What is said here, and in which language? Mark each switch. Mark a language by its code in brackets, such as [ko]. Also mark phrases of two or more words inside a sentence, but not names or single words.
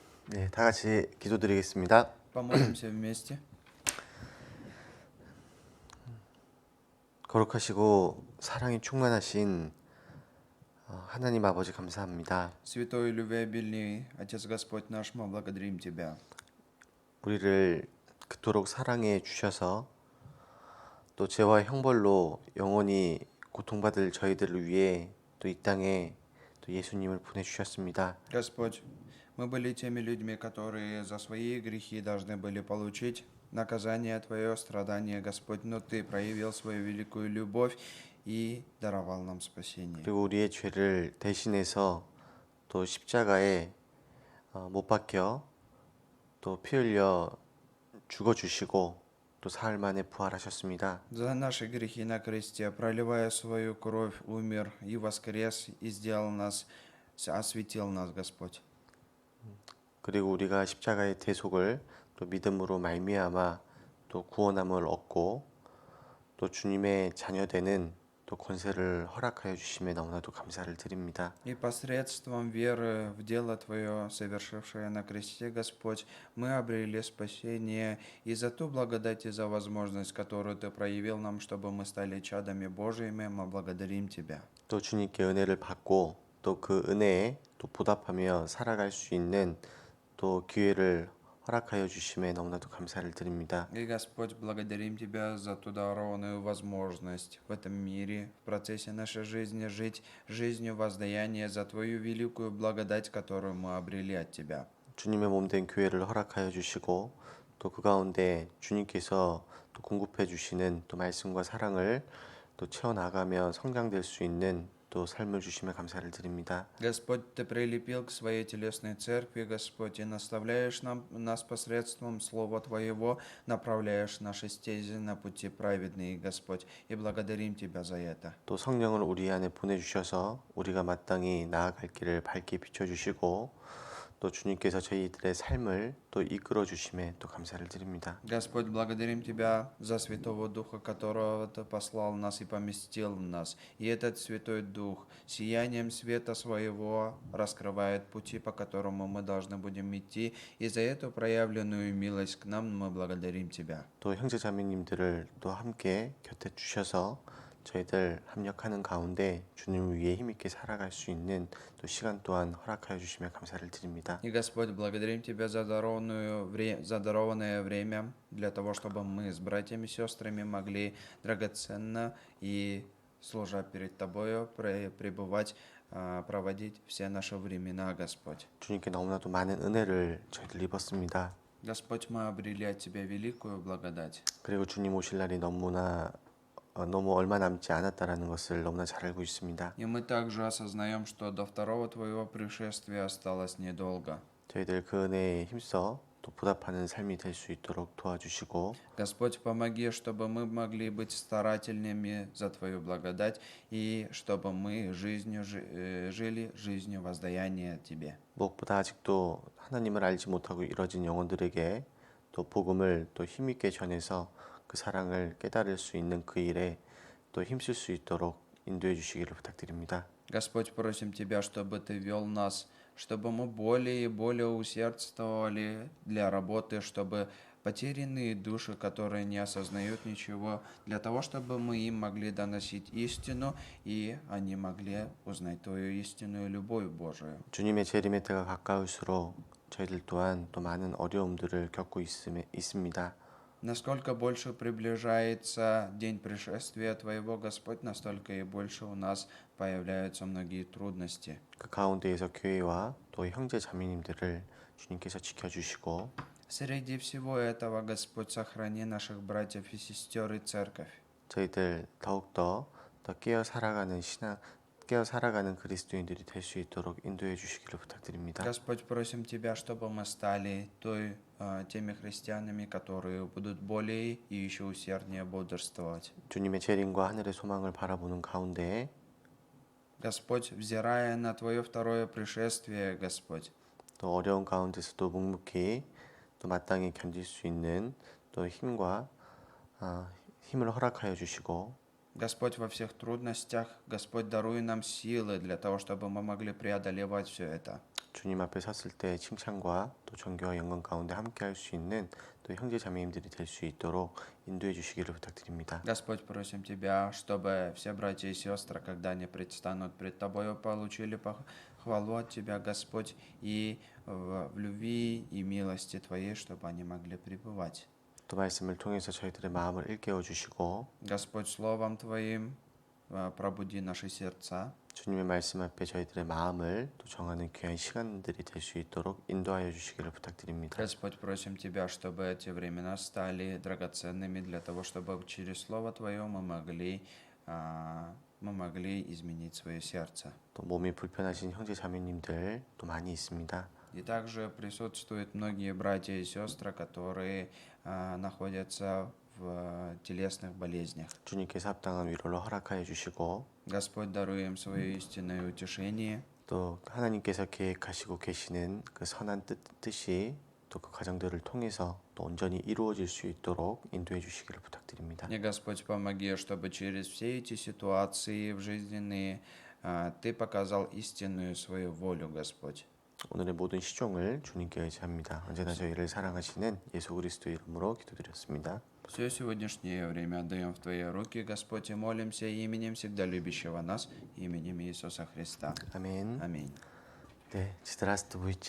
[ko] 네, 다 같이 기도드리겠습니다. [ru] Помолимся вместе. [ko] 거룩하시고 사랑이 충만하신 하나님 아버지 감사합니다. [ru] Святой и любвеобильный Отец Господь наш, мы благодарим Тебя. [ko] 우리를 그토록 사랑해 주셔서 또 죄와 형벌로 영원히 고통받을 저희들을 위해 또 이 땅에 또 예수님을 보내주셨습니다. [ru] Господь, мы были теми людьми, которые за свои грехи должны были получить наказание Твое, страдание, Господь, но Ты проявил свою великую любовь и даровал нам спасение. [ko] 그리고 우리의 죄를 대신해서 또 십자가에 못 박혀 또 피 흘려 죽어주시고 또 사흘 만에 부활하셨습니다. [ru] За наши грехи на кресте, проливая свою кровь, умер и воскрес, и сделал нас, осветил нас, Господь. [ko] 그리고 우리가 십자가의 대속을 또 믿음으로 말미암아 또 구원함을 얻고 또 주님의 자녀되는 또 권세를 허락하여 주심에 너무나도 감사를 드립니다. [ru] И посредством веры в дело Твое, совершившее на кресте, Господь, мы обрели спасение, и за ту благодать и за возможность, которую Ты проявил нам, чтобы мы стали чадами Божьими, мы благодарим Тебя. [ko] 또 주님께 은혜를 받고 또 그 은혜에 또 보답하며 살아갈 수 있는 또 기회를 허락하여 주심에 너무나도 감사를 드립니다. [ru] И, Господь, благодарим Тебя за ту дарованную возможность в этом мире, в процессе нашей жизни, жить жизнью воздаяния за Твою великую благодать, которую мы обрели от Тебя. [ko] 주님의 몸된 교회를 허락하여 주시고 또 그 가운데 주님께서 또 공급해 주시는 또 말씀과 사랑을 또 채워나가며 성장될 수 있는 또 삶을 주시며 감사를 드립니다. [ru] Господь, Ты прилепил к своей телесной церкви, Господь, и наставляешь нас посредством Слова Твоего, направляешь наши стези на пути праведные, Господь, и благодарим Тебя за это. [ko] 또 성령을 우리 안에 보내주셔서 우리가 마땅히 나아갈 길을 밝게 비춰주시고 또 주님께서 저희들의 삶을 또 이끌어 주심에 또 감사를 드립니다. [ru] Господь, благодарим Тебя за Святого Духа, которого Ты послал нас и поместил в нас. И этот Святой Дух сиянием света Своего раскрывает пути, по которому мы должны будем идти. И за эту проявленную милость к нам мы благодарим Тебя. [ko] 또 형제자매님들을 또 함께 곁에 주셔서 저희들 합력하는 가운데 주님을 위해 힘있게 살아갈 수 있는 또 시간 또한 허락하여 주시며 감사를 드립니다. [ru] И, Господь, благодарим Тебя за дарованное время для того, чтобы мы с братьями и сестрами могли драгоценно и, служа перед Тобою, пребывать, проводить все наши времена, Господь. [ko] 주님께 너무나도 많은 은혜를 저희들 입었습니다. [ru] Господь, мы обрели от Тебя великую благодать. [ko] 그리고 주님 오실 날이 너무 얼마 남지 않았다라는 것을 너무나 잘 알고 있습니다. [ru] И мы также осознаем, что до второго Твоего пришествия осталось недолго. [ko] 저희들 그 은혜에 힘써 또 보답하는 삶이 될 수 있도록 도와주시고 [ru] Господь, помоги, чтобы мы могли быть старательными за Твою благодать и чтобы мы жили жизнью воздаяния Тебе. [ko] 무엇보다 아직도 하나님을 알지 못하고 이뤄진 영혼들에게 또 복음을 또 힘있게 전해서 그 사랑을 깨달을 수 있는 그 일에 또 힘쓸 수 있도록 인도해 주시기를 부탁드립니다. [ru] Господь, просим Тебя, чтобы Ты вел нас, чтобы мы более и более усердствовали для работы, чтобы потерянные души, которые не осознают ничего, для того, чтобы мы им могли доносить истину, и они могли узнать Твою истинную любовь Божию. [ko] 주님의 재림의 때가 가까울수록 저희들 또한 또 많은 어려움들을 겪고 있습니다. [ru] Насколько больше приближается день пришествия Твоего, Господь, настолько и больше у нас появляются многие трудности. [ko] 그 가운데에서 교회와 또 형제 자매님들을 주님께서 지켜주시고 [ru] Среди всего этого, Господь, сохрани наших братьев и сестер и церковь. [ko] 저희들 더욱더 더 깨어 살아가는 그리스도인들이 될 수 있도록 인도해 주시기를 부탁드립니다. [ru] Господь, просим Тебя, чтобы мы стали теми христианами, которые будут более и еще усерднее бодрствовать. [ko] 주님의 재림과 하늘의 소망을 바라보는 가운데 [ru] Господь, взирая на Твое второе пришествие, Господь, [ko] 또 어려운 가운데서도 묵묵히 또 마땅히 견딜 수 있는 또 힘을 허락하여 주시고 [ru] Господь, во всех трудностях, Господь, даруй нам силы для того, чтобы мы могли преодолевать все это. [ko] 주님 앞에 섰을 때 칭찬과 또 존귀와 영광 가운데 함께 할 수 있는 또 형제 자매님들이 될 수 있도록 인도해 주시기를 부탁드립니다. [ru] Господь, просим Тебя, чтобы все братья и сестры, когда они предстанут пред Тобою, получили хвалу от Тебя, Господь, и в любви и милости Твоей, чтобы они могли пребывать. [ko] 또 말씀을 통해서 저희들의 마음을 일깨워 주시고 [ru] Господь, Словом Твоим пробуди наши сердца. [ko] 주님의 말씀 앞에 저희들의 마음을 또 정하는 귀한 시간들이 될 수 있도록 인도하여 주시기를 부탁드립니다. [ru] Господь, просим Тебя, чтобы эти времена стали драгоценными для того, чтобы через Слово Твое мы могли изменить свое сердце. [ko] 또 몸이 불편하신 형제 자매님들 또 많이 있습니다. [ru] И также присутствуют многие братья и сестры, которые находятся в телесных болезнях. [ko] 주님께서 합당한 위로를 허락하여 주시고 [ru] Господь, даруй им свое истинное утешение. [ko] 또 하나님께서 계획하시고 계시는 그 선한 뜻이 또 그 가정들을 통해서 또 온전히 이루어질 수 있도록 인도해 주시기를 부탁드립니다. [ru] И, Господь, помоги, чтобы через все эти ситуации жизненные Ты показал истинную свою волю, Господь. [ko] 오늘의 모든 시종을 주님께 의지합니다. 언제나 저희를 사랑하시는 예수 그리스도의 이름으로 기도드렸습니다. [ru] Все сегодняшнее время отдаем в Твои руки, Господь, и молимся именем всегда любящего нас, именем Иисуса Христа. [ko] 아멘. [ru] Аминь. [ko] 네, 지드라스트부이체